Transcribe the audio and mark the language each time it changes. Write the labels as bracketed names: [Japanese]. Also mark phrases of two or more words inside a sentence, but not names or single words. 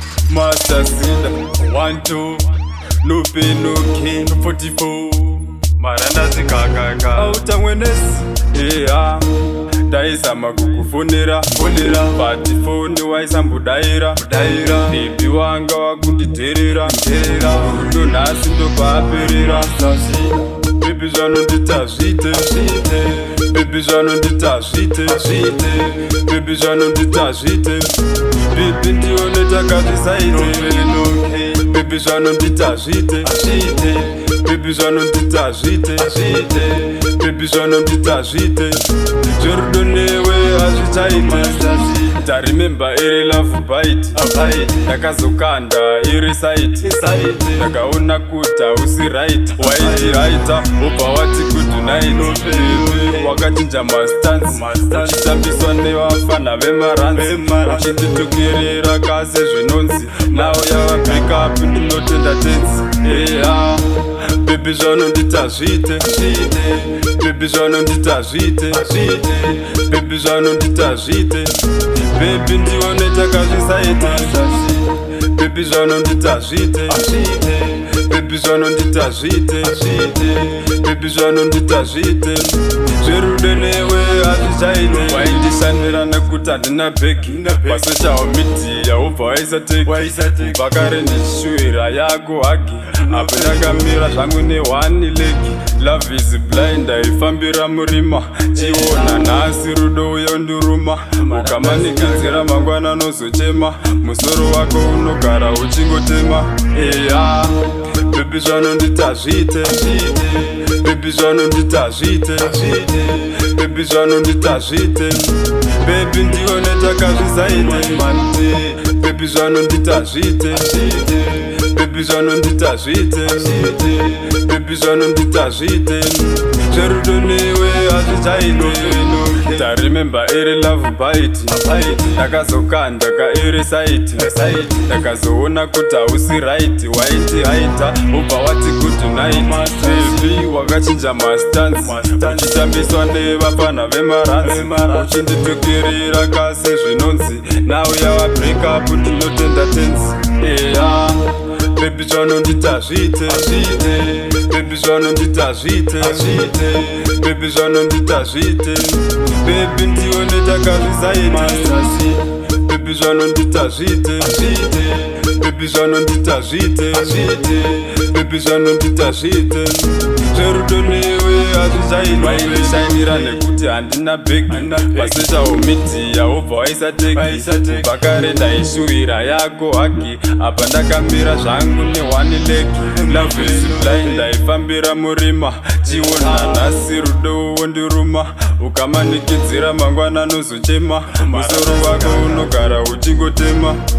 [English] Master Sida, one, two, no pain, no gain, forty-four. [Shona] Maranda zikakaka. Auta mwenezi. Yeah. Ndaizama kukufonera, fonera. [English] But phone [Shona] waisambodaira, daira. Baby wanga wakunditerera, terera. Rudo nhasi ndokwaperera. Baby zvanondita zvite, zvite. Baby zvanondita zvite, zvite. Baby zvanondita zvite. Baby ndione takazvisaite. Baby zvanondita zvite, zvite. Baby zvanondita zvite, zvite. Baby zvanondita zvite. Zverudo newe hazvichaite. Ndarememba iri [English] love bite. [Shona] Ndakazokanda iri site. Ndakaona kuti hausi right. Waiti raita, wobva wati [English] good night. [Shona] Wakachinja mastance. Uchitambiswa nevafana vemaranzi. Uchinditokerera kase zvinonzi. Now yava [English] break up, [Shona] ndinotenda tenzi. Yeah. Baby zvanondita zvite, zvite. Baby zvanondita zvite, zvite. Baby zvanondita zvite. Baby ndione takazvisaite. Baby zvanondita zvite, zvite. Baby zvanondita zvite, zvite. Baby zvanondita zvite. Zverudo newe hazvichaite. Waindishanira nekuti handina bhegi. [English] Pasocial media [Shona] wobva waisa teki. Kubva kare ndichishuwira yako hagi. Apo ndakamira zvangu ne [English] one leg. Love is blind, [Shona] haifambira murima. Chiona nhasi rudo uya unduruma. Ukamanikidzira mangwana nozochema. Musoro wako unogara uchingotema. Eya. Baby zvanondita zvite, zvite. Baby zvanondita zvite, zvite. Baby zvanondita zvite. Baby ndione takazvisaite. Baby zvanondita zvite, zvite. Baby zvanondita zvite, zvite. Baby zvanondita zvite. Zverudo newe hazvichaite. Ndarememba iri [English] love bite. [Shona] Ndakazokanda ka iri site. Ndakazoona kuti hausi right. Waiti haita, wobva wati [English] good night. [Shona] Baby, wakachinja mastance. Uchitambiswa nevafana vemaranzi. Uchinditokerera kase zvinonzi. Now yava [English] break up, [Shona] ndinotenda tenzi. Yeah. Baby zvanondita zvite, zvite. Baby zvanondita zvite, zvite. Baby zvanondita zvite. Baby ndione takazvisaite. Baby zvanondita zvite, zvite. Baby zvanondita zvite, zvite. Baby zvanondita zvite. Zverudo newe hazvichaite. Waindishainira nekuti handina bhegi. [English] Pasocial media [Shona] wobva waisa teki. Kubva kare ndaishuwira yako hagi. Apa ndakamira zvangu ne [English] one leg. Love is blind, [Shona] haifambira murima. Chiona nhasi rudo wondiruma. Ukamanikidzira mangwana nozochema. Musoro wako unogara uchingotema.